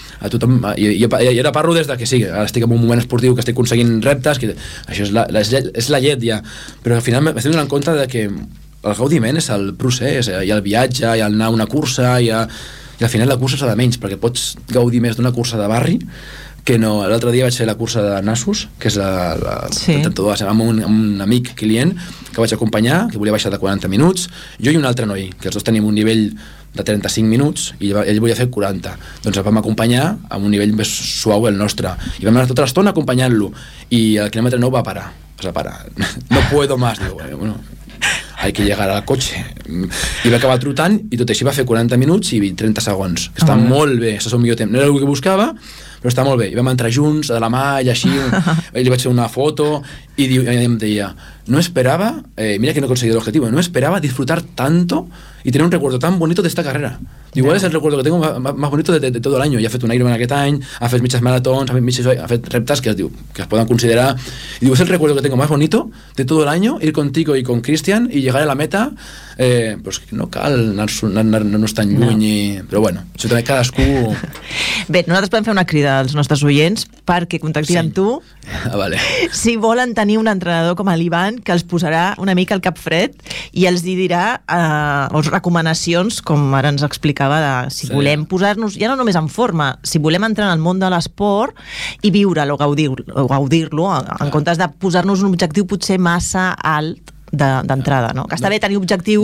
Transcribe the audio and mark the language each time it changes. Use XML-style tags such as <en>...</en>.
<ca>A tothom, jo ara parlo des de que sí, ara estic en un moment esportiu que estic aconseguint reptes, que això és la llet ja, però al final m'estic donant compte de que el gaudiment és el procés, i el viatge, i el anar a una cursa, i al final la cursa és de menys, perquè pots gaudir més d'una cursa de barri, que no, l'altre dia vaig fer la cursa de Nassos, que és amb un amic client que vaig acompanyar, que volia baixar de 40 minuts, jo i un altre noi, que els dos tenim un nivell de 35 minuts i ell volia fer 40. Doncs el vam acompanyar amb un nivell més suau el nostre. I vam anar tota l'estona acompanyant-lo. I el quilòmetre 9 va parar. Es va parar.</ca> <es>No puedo más. Diu, bueno, hay que llegar al coche.</es> <ca>I va acabar trotant i tot així va fer 40 minuts i 30 segons. Està molt bé. Això és el millor temps. No era el que buscava, però està molt bé. I vam entrar junts, de la mà, i així. Ell li vaig fer una foto i em deia, no esperava, mira que no he aconseguit l'objectiu, no esperava</ca> <es>disfrutar tanto y tener un recuerdo tan bonito de esta carrera. Igual es el recuerdo que tengo más bonito de todo el año.</es> <ca>Ya ha fet un Ironman aquest any, ha fet mitges maratons, ha fet reptes que es poden considerar.</ca> <es>Y digo, es el recuerdo que tengo más bonito de todo el año, ir contigo y con Cristian y llegar a la meta.</es> <ca>Pues no cal anar-nos tan lluny. Però bueno, això també cadascú... Bé, nosaltres podem fer una crida als nostres oients perquè contactin amb tu. Ah, vale. Si volen tenir un entrenador com l'Ivan que els posarà una mica al cap fred i els dirà les recomanacions, com ara ens explicava, de si volem posar-nos ja no només en forma, si volem entrar en el món de l'esport i viure-lo, gaudir-lo, en comptes de posar-nos un objectiu potser massa alt d'entrada, no? Que està bé tenir objectius.</ca>